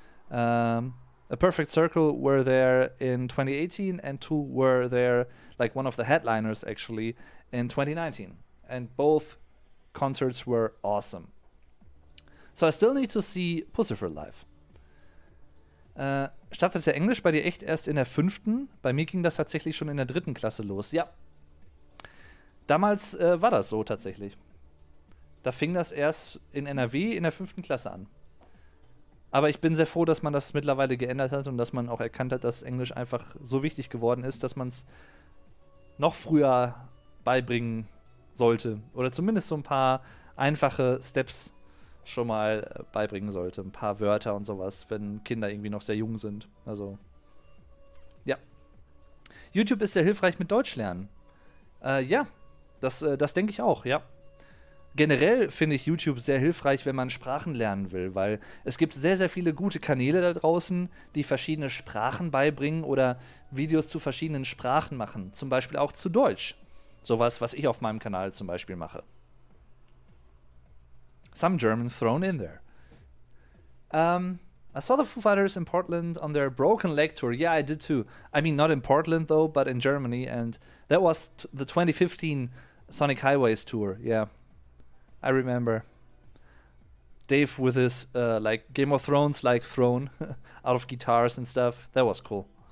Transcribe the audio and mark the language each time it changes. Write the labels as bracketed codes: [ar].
[en] A Perfect Circle were there in 2018 and Tool were there, like one of the headliners actually, in 2019, and both concerts were awesome. So I still need to see Pussifer live. [de] Startete Englisch bei dir echt erst in der 5.? Bei mir ging das tatsächlich schon in der 3. Klasse los. Ja. Damals war das so tatsächlich. Da fing das erst in NRW in der 5. Klasse an. Aber ich bin sehr froh, dass man das mittlerweile geändert hat und dass man auch erkannt hat, dass Englisch einfach so wichtig geworden ist, dass man es noch früher beibringen sollte. Oder zumindest so ein paar einfache Steps schon mal beibringen sollte. Ein paar Wörter und sowas, wenn Kinder irgendwie noch sehr jung sind. Also, ja. YouTube ist sehr hilfreich mit Deutsch lernen. Ja, das denke ich auch, ja. Generell finde ich YouTube sehr hilfreich, wenn man Sprachen lernen will, weil es gibt sehr, sehr viele gute Kanäle da draußen, die verschiedene Sprachen beibringen oder Videos zu verschiedenen Sprachen machen. Zum Beispiel auch zu Deutsch. Sowas, was ich auf meinem Kanal zum Beispiel mache. [en] Some German thrown in there. I saw the Foo Fighters in Portland on their Broken Leg tour. Yeah, I did too. I mean, not in Portland though, but in Germany. And that was the 2015 Sonic Highways tour. Yeah, I remember. Dave with his like Game of Thrones like throne out of guitars and stuff. That was cool.